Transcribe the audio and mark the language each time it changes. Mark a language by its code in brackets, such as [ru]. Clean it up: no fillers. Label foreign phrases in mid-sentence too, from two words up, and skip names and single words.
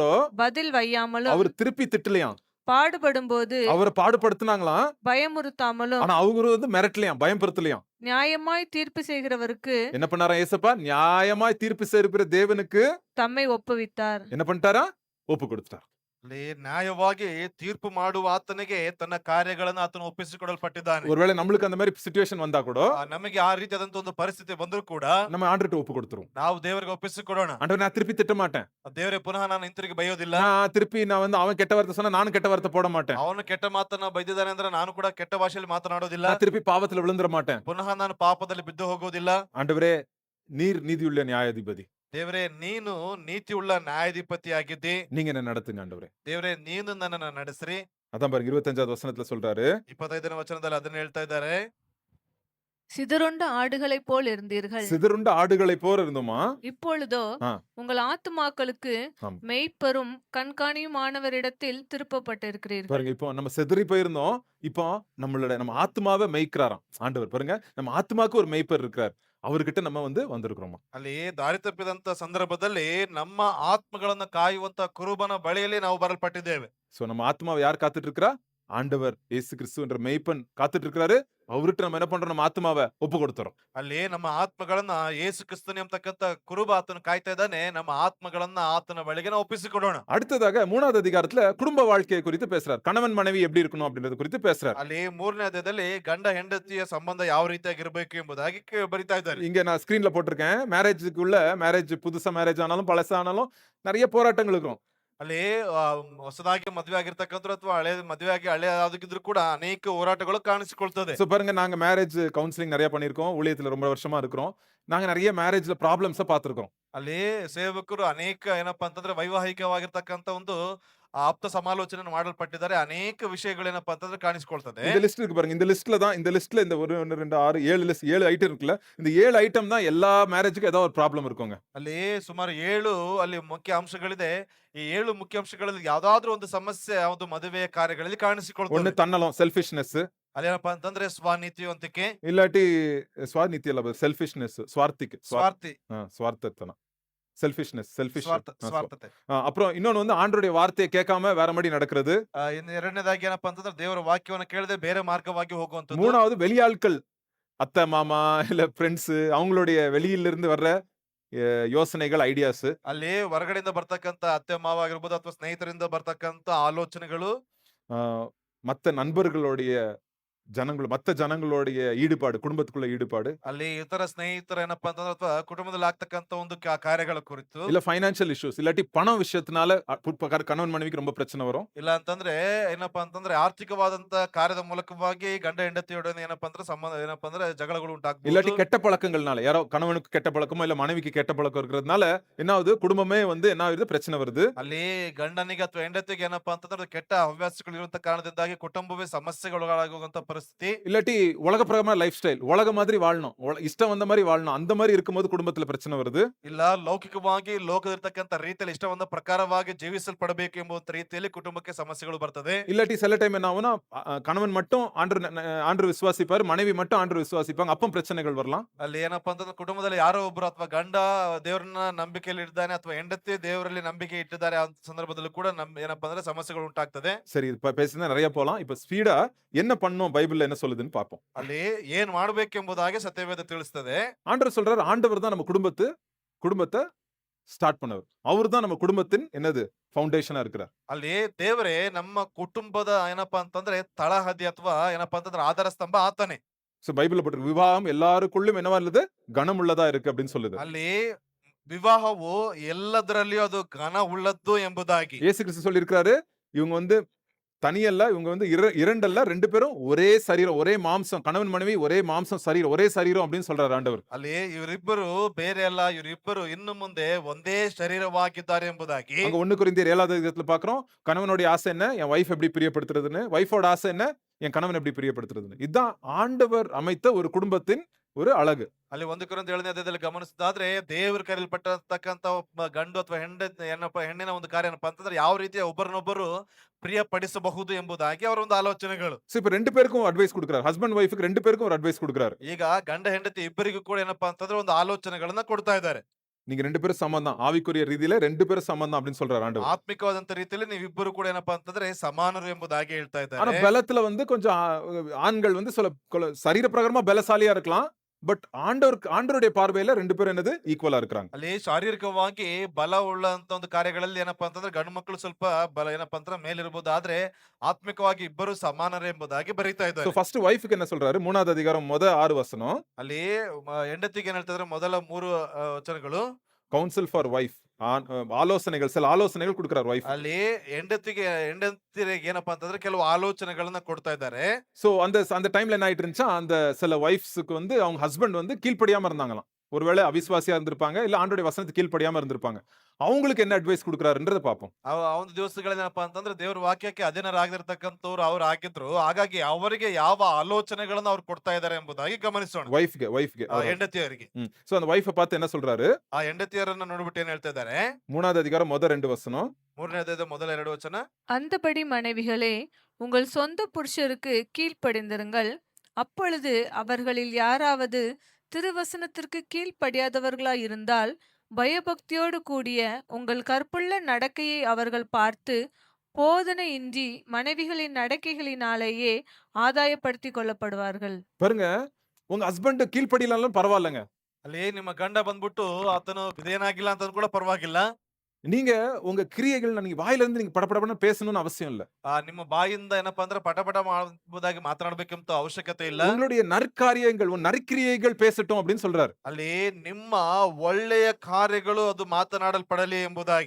[ta] பதில் வையாமலும், அவர் திருப்பி திட்டலையாம். பாடுபடும் போது அவரை பாடுபடுத்தினாங்களாம். பயமுறுத்தாமலும், ஆனா அவரு வந்து மிரட்டலையாம், பயப்படுத்தலையாம். நியாயமாய் தீர்ப்பு செய்கிறவருக்கு என்ன பண்ணாரா இயேசப்பா? நியாயமாய் தீர்ப்பு செய்கிற தேவனுக்கு தம்மை ஒப்புவித்தார். என்ன பண்ணிட்டாரா? ஒப்பு கொடுத்துட்டார். [kn] ಅಲ್ಲಿ ನ್ಯಾಯವಾಗಿ ತೀರ್ಪು ಮಾಡುವ ಆತನಿಗೆ ತನ್ನ ಕಾರ್ಯಗಳನ್ನು ಆತನು ಒಪ್ಪಿಸಿಕೊಡಲ್ಪಟ್ಟಿದ್ದಾನೆ. [ta] ஒருவேளை நம்மளுக்கு அந்த மாதிரி சிச்சுவேஷன் வந்தா கூட [kn] ನಮಗೆ ಆ ರೀತಿಯಾದಂತ ಒಂದು ಪರಿಸ್ಥಿತಿ ಬಂದರೂ ಕೂಡ [ta] நம்ம ஆண்டவர்கிட்ட ஒப்பு கொடுத்துருவோம். [kn] ನಾವು ದೇವರಿಗೆ ಒಪ್ಪಿಸಿಕೊಡೋಣ. [ta] ஆண்டவர், நான் திருப்பி திட்ட மாட்டேன். [kn] ದೇವರೇ, ಪುನಃ ನಾನು ಹಿಂತಿರುಗಿ ಬೈಯೋದಿಲ್ಲ. [ta] நான் வந்து அவன் கெட்ட வார்த்தை சொன்னா நானும் கெட்ட வார்த்தை போட மாட்டேன். [kn] ಅವನು ಕೆಟ್ಟ ಮಾತನ್ನ ಬೈದಿದ್ದಾನೆ ಅಂದ್ರೆ ನಾನು ಕೂಡ ಕೆಟ್ಟ ಭಾಷೆಯಲ್ಲಿ ಮಾತನಾಡೋದಿಲ್ಲ. [ta] நான் திருப்பி பாவத்துல விழுந்துட மாட்டேன். [kn] ಪುನಃ ನಾನು ಪಾಪದಲ್ಲಿ ಬಿದ್ದು ಹೋಗೋದಿಲ್ಲ. [ta] ஆண்டவரே, நீர் நீதியுள்ள நியாயாதிபதி. [kn] ದೇವರೇ, ನೀನು ನೀತಿಯುಳ್ಳ ನ್ಯಾಯಾಧಿಪತಿಯಾಗಿದ್ದಿ. [ta] நீங்க என்ன நடத்துங்க ஆண்டவரே. [kn] ದೇವರೇ, ನೀನು ನನ್ನನ್ನ ನಡೆಸ್ರಿ. [ta] அதான் பாருங்க 25வது வசனத்துல சொல்றாரு. [kn] 25ನೇ ವಚನದಲ್ಲಿ ಅದನ್ನ ಹೇಳ್ತಾ ಇದ್ದಾರೆ. [ta] சிதறுண்ட ஆடுகளைப் போல் இருந்தீர்கள். சிதறுண்ட ஆடுகளைப் போல இருந்தோமா? இப்பொழுதோ ஆ, உங்கள் ஆத்துமாக்களுக்கு ஆமா. மெய்ப்பரும் கண்காணியுமானவரிடத்தில் திருப்பப்பட்டிருக்கிறீர்கள். பாருங்க, இப்போ நம்ம சிதறி போயிருந்தோம். இப்போ நம்ம ஆத்துமாவை மேய்க்கிறாராம் ஆண்டவர். பாருங்க, நம்ம ஆத்துமாக்கு ஒரு மேய்ப்பர் இருக்கிறார். அவர்கிட்ட நம்ம வந்திருக்கிறோமா? [kn] ಅಲ್ಲಿ ದಾರಿ ತಪ್ಪಿದಂತ ಸಂದರ್ಭದಲ್ಲಿ ನಮ್ಮ ಆತ್ಮಗಳನ್ನ ಕಾಯುವಂತ ಕುರುಬನ ಬಳಿಯಲ್ಲಿ ನಾವು ಬರಲ್ಪಟ್ಟಿದ್ದೇವೆ. [ta] சோ நம்ம ஆத்மாவை யார் காத்துட்டு இருக்கிறா? ஆண்டவர் இயேசு கிறிஸ்து என்ற மேய்ப்பன் காத்துட்டு இருக்கிறாரு. அவர்கிட்ட நம்ம என்ன பண்றோம்? நம்ம ஆத்மாவை ஒப்பு கொடுத்துறோம். [kn] ಅಲ್ಲಿ ನಮ್ಮ ಆತ್ಮಗಳನ್ನ ಯೇಸು ಕ್ರಿಸ್ತನೇ ಎಂಬತಕ್ಕಂತ ಕುರುಬ ಆತನು ಕಾಯ್ತಾ ಇದ್ದಾನೆ. ನಮ್ಮ ಆತ್ಮಗಳನ್ನ ಆತನ ಬಳಿಗೆ ನಾವು ಒಪ್ಪಿಸಿಕೊಡೋಣ. [ta] அடுத்ததாக 3வது அதிகாரத்துல குடும்ப வாழ்க்கையை குறித்து பேசுறார். கணவன் மனைவி எப்படி இருக்கணும் அப்படின்றது குறித்து பேசுறார். [kn] ಅಲ್ಲಿ 3ನೇ ಅಧ್ಯಾಯದಲ್ಲಿ ಗಂಡ ಹೆಂಡತಿಯ ಸಂಬಂಧ ಯಾವ ರೀತಿಯಾಗಿರ್ಬೇಕು ಎಂಬುದಾಗಿ ಬರಿತಾ ಇದ್ದಾರೆ. [ta] இங்க நான் ஸ்கிரீன்ல போட்டிருக்கேன். மேரேஜ் புதுசா மேரேஜ் ஆனாலும் பழசானாலும் நிறைய போராட்டங்கள் இருக்கும். [kn] ಅಲ್ಲಿ ಹೊಸದಾಗಿ ಮದುವೆ ಆಗಿರ್ತಕ್ಕಂಥವ್ರು ಅಥವಾ ಹಳೆ ಮದುವೆ ಆಗಿ ಹಳೆ ಆದಾಗಿದ್ರು ಕೂಡ ಅನೇಕ ಹೋರಾಟಗಳು ಕಾಣಿಸಿಕೊಳ್ತದೆ. [ta] சோ பாருங்க, நாங்க [en] marriage counseling [ta] நிறைய பண்ணியிருக்கோம். ஊழியத்துல ரொம்ப வருஷமா இருக்கிறோம். நாங்க நிறைய மேரேஜ்ல ப்ராப்ளம்ஸ பார்த்திருக்கோம். [kn] ಅಲ್ಲಿ ಸೇವಕರು ಅನೇಕ ಏನಪ್ಪಾ ಅಂತಂದ್ರೆ ವೈವಾಹಿಕವಾಗಿರ್ತಕ್ಕಂಥ ಒಂದು ಆಪ್ತ ಸಮಾಲೋಚನೆ ಮಾಡಲ್ಪಟ್ಟಿದ್ದಾರೆ. ಅನೇಕ ವಿಷಯಗಳೇನಪ್ಪಾ ಅಂತಂದ್ರೆ ಕಾಣಿಸ್ಕೊಳ್ತದೆ. [ta] இந்த லிஸ்ட் இருக்கு பாருங்க. இந்த லிஸ்ட்ல இந்த 1 2 6 7 ஐட்டம் இருக்குல்ல. இந்த 7 ஐட்டம் தான் எல்லா மேரேஜ்க்கும் ஏதோ ஒரு ப்ராப்ளம் இருக்குங்க. [kn] ಅಲ್ಲಿ ಸುಮಾರು 7 ಅಲ್ಲಿ ಮುಖ್ಯ ಅಂಶಗಳಿದೆ. ಈ 7 ಮುಖ್ಯ ಅಂಶಗಳಲ್ಲಿ ಯಾವ್ದಾದ್ರೂ ಒಂದು ಸಮಸ್ಯೆ ಒಂದು ಮದುವೆಯ ಕಾರ್ಯಗಳಲ್ಲಿ [ta] ஒண்ணு [kn] ಕಾಣಿಸಿಕೊಳ್ತದೆ. [ta] தன்னலம், செல்ஃபிஷ்னஸ். [kn] ಅಲ್ಲೇನಪ್ಪಾ ಅಂತಂದ್ರೆ ಸ್ವಾನೀತಿವಂತಿಕೆ, [ta] இல்லாட்டி ஸ்வார்னித்தி அல்ல, செல்ஃபிஷ்னஸ், [kn] ಸ್ವಾರ್ಥಿ, [ta] ஸ்வார்த்தத்தனம். செல்ஃபிஷ்னஸ், [kn] ಸ್ವಾರ್ಥತೆ. [ta] அப்புறம் இன்னொன்னு ஆண்டவருடைய வார்த்தையை கேட்காம வேற மாதிரி நடக்கிறது. [kn] ಇನ್ನು ಎರಡನೇದಾಗಿ ಏನಪ್ಪಾ ಅಂತಂದ್ರೆ ದೇವರ ವಾಕ್ಯವನ್ನ ಕೇಳದೆ ಬೇರೆ ಮಾರ್ಗವಾಗಿ ಹೋಗುವಂತದ್ದು. [ta] 3வது வெளியாட்கள், அத்தை, மாமா இல்ல ஃப்ரெண்ட்ஸ், அவங்களுடைய வெளியில இருந்து வர்ற யோசனைகள், ஐடியாஸ். [kn] ಅಲ್ಲಿ ಹೊರಗಡೆಯಿಂದ ಬರ್ತಕ್ಕಂತ ಅತ್ತೆ ಮಾವ ಆಗಿರ್ಬೋದು ಅಥವಾ ಸ್ನೇಹಿತರಿಂದ ಬರ್ತಕ್ಕಂತ ಆಲೋಚನೆಗಳು, [ta] மத்த நண்பர்களுடைய மத்த ஜனங்களுடைய ஈடுபாடு, குடும்பத்துக்குள்ள ஈடுபாடு. [kn] ಅಲ್ಲಿ ಇತರ ಸ್ನೇಹಿತರ ಏನಪ್ಪಾ ಅಂತಂದ್ರೆ ಅಥವಾ ಕುಟುಂಬದಲ್ಲಿ ಆಗ್ತಕ್ಕಂತ ಒಂದು ಕಾರ್ಯಗಳ ಕುರಿತು, [ta] இல்ல [en] financial issues, [ta] இல்லாட்டி பண விஷயத்தினால கணவன் மனைவிக்கு ரொம்ப பிரச்சனை வரும். [kn] ಇಲ್ಲ ಅಂತಂದ್ರೆ ಏನಪ್ಪಾ ಅಂತಂದ್ರೆ ಆರ್ಥಿಕವಾದಂತ ಕಾರ್ಯದ ಮೂಲಕವಾಗಿ ಗಂಡ ಹೆಂಡತಿಯೊಡನೆ ಏನಪ್ಪಾ ಅಂದ್ರೆ ಸಂಬಂಧ ಏನಪ್ಪಾ ಅಂದ್ರೆ ಜಗಳಗಳು [ta] இல்லாட்டி [kn] ಉಂಟಾಗಬಹುದು. [ta] கெட்ட பழக்கங்கள்னால, யாரோ கணவனுக்கு கெட்ட பழக்கமோ இல்ல மனைவிக்கு கெட்ட பழக்கம் இருக்கிறதுனால என்ன ஆகுது? குடும்பமே என்ன ஆகுது? பிரச்சனை வருது. [kn] ಅಲ್ಲಿ ಗಂಡನಿಗೆ ಅಥವಾ ಹೆಂಡತಿಗೆ ಏನಪ್ಪಾ ಅಂತಂದ್ರೆ ಕೆಟ್ಟ ಹವ್ಯಾಸಗಳು ಇರುವಂತ ಕಾರಣದಿಂದಾಗಿ ಕುಟುಂಬವೇ ಸಮಸ್ಯೆಗೊಳಗಾಗುವಂತ ಪರಿಸ್ಥಿತಿ. [ta] இல்லாட்டி உலக பிரகாரமான [en] life style, [ta] உலக மாதிரி வாழணும், இஷ்டம் வந்த மாதிரி வாழணும், அந்த மாதிரி இருக்கும்போது குடும்பத்துல பிரச்சனை வருது. [kn] ಇಲ್ಲ ಲೌಕಿಕವಾಗಿ ಲೋಕದಿರ್ತಕ್ಕಂತ ರೀತಿಯಲ್ಲಿ ಇಷ್ಟವೊಂದ ಪ್ರಕಾರವಾಗಿ ಜೀವಿಸಲ್ಪಡಬೇಕು ಎಂಬ ರೀತಿಯಲ್ಲಿ ಕುಟುಂಬಕ್ಕೆ ಸಮಸ್ಯೆಗಳು ಬರ್ತದೆ. [ta] இல்லாட்டி சில டைம் என்ன ஆகும்னா, கணவன் மட்டும் ஆண்டவர் விசுவாசிப்பாரு, மனைவி மட்டும் ஆண்டவர் விசுவாசிப்பாங்க. அப்போ பிரச்சனைகள் வரலாம். [kn] ಅಲ್ಲಿ ಏನಪ್ಪಾ ಅಂತಂದ್ರೆ ಕುಟುಂಬದಲ್ಲಿ ಯಾರೋ ಒಬ್ರು ಅಥವಾ ಗಂಡ ದೇವರನ್ನ ನಂಬಿಕೆಯಲ್ಲಿ ಇದ್ದಾನೆ ಅಥವಾ ಹೆಂಡತಿ ದೇವರಲ್ಲಿ ನಂಬಿಕೆ ಇಟ್ಟಿದ್ದಾರೆ, ಆ ಸಂದರ್ಭದಲ್ಲೂ ಕೂಡ ಏನಪ್ಪಾ ಅಂದ್ರೆ ಸಮಸ್ಯೆಗಳು ಉಂಟಾಗ್ತದೆ. [ta] சரி, இப்ப பேசினா நிறைய போலாம். இப்ப ஸ்பீடா என்ன பண்ணணும், பைபிள்ல என்ன சொல்லுதுன்னு பார்ப்போம். [kn] ಅಲ್ಲಿ ಏನ್ ಮಾಡ್ಬೇಕೆಂಬುದಾಗಿ ಸತ್ಯವೇದ ತಿಳಿಸ್ತದೆ. [ta] ஆண்டவர் சொல்றாரு, ஆண்டவர் தான் நம்ம குடும்பத்தை ஸ்டார்ட் பண்ணவர். அவர் தான் நம்ம குடும்பத்தின் ஃபவுண்டேஷனா இருக்கிறார். [kn] ಅಲ್ಲಿ ದೇವರೇ ನಮ್ಮ ಕುಟುಂಬದ ಏನಪ್ಪಾ ಅಂತಂದ್ರೆ ತಳಹದಿ ಅಥವಾ ಏನಪ್ಪಾ ಅಂತಂದ್ರೆ ಆಧಾರ ಸ್ತಂಭ ಆತನೇ. [ta] சோ பைபிள்ல போட்டு விவாகம் எல்லாருக்குள்ளும் என்னவா இல்லது? கனமுள்ளதா இருக்கு அப்படின்னு சொல்லுது. [kn] ಅಲ್ಲಿ ವಿವಾಹವು ಎಲ್ಲದರಲ್ಲಿಯೂ ಅದು ಘನ ಉಳ್ಳದ್ದು ಎಂಬುದಾಗಿ [ta] இயேசு கிறிஸ்து சொல்லியிருக்கிறாரு, இவங்க தனியல்ல, இவங்க இரண்டல்ல, 2 பேரும் ஒரே சரீரம், ஒரே மாம்சம். கணவன் மனைவி ஒரே மாம்சம், சரீரம், ஒரே சரீரம் அப்படின்னு சொல்றாரு ஆண்டவர். [kn] ಅಲ್ಲಿ ಇವರಿಬ್ಬರು ಬೇರೆ ಅಲ್ಲ, ಇವರಿಬ್ಬರು ಇನ್ನು ಮುಂದೆ ಒಂದೇ ಶರೀರವಾಗಿದ್ದಾರೆ ಎಂಬುದಾಗಿ. [ta] அங்க 1 கொரிந்தியர் 7வது அதிகாரத்துல பார்க்கிறோம், கணவனுடைய ஆசை என்ன? என் வைஃப் எப்படி பிரியப்படுத்துறதுன்னு. வைஃபோட ஆசை என்ன? என் கணவன் எப்படி பிரியப்படுத்துறதுன்னு. இதுதான் ஆண்டவர் அமைத்த ஒரு குடும்பத்தின் ஒரு அழகு. [kn] ಅಲ್ಲಿ 1 ಕೊರಿಂಥ 7ನೇ ಅಧ್ಯಾಯದಲ್ಲಿ ಗಮನಿಸಿದಾದ್ರೆ ದೇವರು ಕರೆಯಲ್ಪಟ್ಟತಕ್ಕಂತ ಗಂಡು ಅಥವಾ ಹೆಣ್ಣಿನ ಒಂದು ಕಾರ್ಯ ಏನಪ್ಪಾ ಅಂತಂದ್ರೆ ಯಾವ ರೀತಿಯ ಒಬ್ಬರನ್ನೊಬ್ಬರು ಪ್ರಿಯಪಡಿಸಬಹುದು ಎಂಬುದಾಗಿ ಅವರ ಒಂದು ಆಲೋಚನೆಗಳು. [ta] சோ இப்ப 2 பேருக்கும் அட்வைஸ் கொடுக்கிறார். ஹஸ்பண்ட் வைஃப்க்கு 2 பேருக்கும் ஒரு அட்வைஸ் கொடுக்கிறார். [kn] ಈಗ ಗಂಡ ಹೆಂಡತಿ ಇಬ್ಬರಿಗೂ ಕೂಡ ಏನಪ್ಪಾ ಅಂತಂದ್ರೆ ಒಂದು ಆಲೋಚನೆಗಳನ್ನ ಕೊಡ್ತಾ ಇದ್ದಾರೆ. [ta] நீங்க 2 பேரும் சமம் தான். ஆவிக்குரிய ரீதியில 2 பேரும் சமம் தான் அப்படின்னு சொல்றாரு ஆண்டவர். [kn] ಆತ್ಮಿಕವಾದಂತ ರೀತಿಯಲ್ಲಿ ನೀವಿಬ್ಬರು ಕೂಡ ಏನಪ್ಪಾ ಅಂತಂದ್ರೆ ಸಮಾನರು ಎಂಬುದಾಗಿ ಹೇಳ್ತಾ [ta] ஆனா [kn] ಇದ್ದಾರೆ. [ta] பலத்துல கொஞ்சம் ஆண்கள் சில சரீர பிரகாரமா பலசாலியா இருக்கலாம். பட் ஆண்டவருடைய பார்வையில 2 பேரும் ஈக்குவலா இருக்கிறாங்க. [kn] ಅಲ್ಲಿ ಶಾರೀರಿಕವಾಗಿ ಬಲ ಉಳ್ಳಂತ ಒಂದು ಕಾರ್ಯಗಳಲ್ಲಿ ಏನಪ್ಪಾ ಅಂತಂದ್ರೆ ಗಂಡು ಮಕ್ಕಳು ಸ್ವಲ್ಪ ಬಲ ಏನಪ್ಪಾ ಅಂತಂದ್ರೆ ಮೇಲಿರಬಹುದು, ಆದ್ರೆ ಆತ್ಮಿಕವಾಗಿ ಇಬ್ಬರು ಸಮಾನರು ಎಂಬುದಾಗಿ ಬರೀತಾ [ta] சோ [kn] ಇದ್ದಾರೆ. [ta] ஃபர்ஸ்ட் வைஃப்க்கு என்ன சொல்றாரு? 3வது அதிகாரம் 6 வசனம். [kn] ಅಲ್ಲಿ ಹೆಂಡತಿಗೆ ಏನ್ ಹೇಳ್ತಿದ್ರೆ ಮೊದಲ 3 ವಚನಗಳು. [en] council for wife, [ta] சில ஆலோசனைகள் கொடுக்கிறார் வைஃப். [kn] ಅಲ್ಲಿ ಹೆಂಡತಿರಿಗೆ ಏನಪ್ಪಾ ಅಂತಂದ್ರೆ ಕೆಲವು ಆಲೋಚನೆಗಳನ್ನ ಕೊಡ್ತಾ ಇದ್ದಾರೆ. [ta] சோ அந்த டைம்ல என்ன ஆயிட்டு இருந்துச்சா, அந்த சில வைஃப்ஸ்க்கு அவங்க ஹஸ்பண்ட் கீழ்ப்படியாம இருந்தாங்களாம். ஒருவேளை அவிசுவாசியா இருந்திருப்பாங்க, இல்ல ஆண்டவருடைய வசனத்துக்கு கீழ்ப்படியாம இருந்திருப்பாங்க. அவங்களுக்கு என்ன அட்வைஸ் கொடுக்குறாருன்றத பார்ப்போம். [kn] ಒಂದು ದಿವಸಗಳೇನಪ್ಪಾ ಅಂತಂದ್ರೆ ದೇವ್ರ ವಾಕ್ಯಕ್ಕೆ ಅಧೀನರಾಗಿರ್ತಕ್ಕಂಥವ್ರು ಅವ್ರು ಆಗಿದ್ರು. ಹಾಗಾಗಿ ಅವರಿಗೆ ಯಾವ ಆಲೋಚನೆಗಳನ್ನ ಅವ್ರು ಕೊಡ್ತಾ ಇದ್ದಾರೆ ಎಂಬುದಾಗಿ ಗಮನಿಸೋಣ. வைஃப்ಗೆ ಹೆಂಡತಿಯರಿಗೆ [ta] சோ அந்த வைஃபை பார்த்து என்ன சொல்றாரு? [kn] ಆ ಹೆಂಡತಿಯರನ್ನ ನೋಡ್ಬಿಟ್ಟು ಏನ್ ಹೇಳ್ತಾ ಇದ್ದಾರೆ? [ta] 3வது அதிகாரம் முதல் 2 வசனம். [kn] 3ನೇ ಅಧ್ಯಾಯದ ಮೊದಲ 2 ವಚನ. [ta] அந்தபடி மனைவிகளே, உங்கள் சொந்த புருஷருக்கு கீழ்ப்படிந்திருங்கள். அப்பொழுது அவர்களில் யாராவது திருவசனத்திற்கு கீழ்ப்படியாதவர்களாய் இருந்தால், பயபக்தியோடு கூடிய உங்கள் கற்புள்ள நடக்கையை அவர்கள் பார்த்து, போதனையின்றி மனைவிகளின் நடக்கைகளினாலேயே ஆதாயப்படுத்திக் கொள்ளப்படுவார்கள். பாருங்க, உங்க ஹஸ்பண்ட் கீழ்ப்படியலாம் பரவாயில்லைங்க. [kn] ಅಲ್ಲಿ ನಿಮ್ಮ ಗಂಡ ಬಂದ್ಬಿಟ್ಟು ಆತನು ವಿಧೇಯನಾಗಿಲ್ಲ ಅಂತ ಕೂಡ ಪರವಾಗಿಲ್ಲ. [ta] நீங்க உங்க கிரியைகள் நீங்க வாயில இருந்து நீங்க படபடன்னு பேசணும்னு அவசியம் இல்ல. [kn] ನಿಮ್ಮ ಬಾಯಿಂದ ಏನಪ್ಪಾ ಅಂದ್ರೆ ಪಟ ಮಾಡುವುದಾಗಿ ಮಾತನಾಡಬೇಕಂತ ಅವಶ್ಯಕತೆ ಇಲ್ಲ. [ta] உங்களுடைய நற்காரியங்கள் நற்கிரியைகள் பேசட்டும் அப்படின்னு சொல்றாரு. [kn] ಅಲ್ಲಿ ನಿಮ್ಮ ಒಳ್ಳೆಯ ಕಾರ್ಯಗಳು ಅದು ಮಾತನಾಡಲ್ಪಡಲಿ ಎಂಬುದಾಗಿ.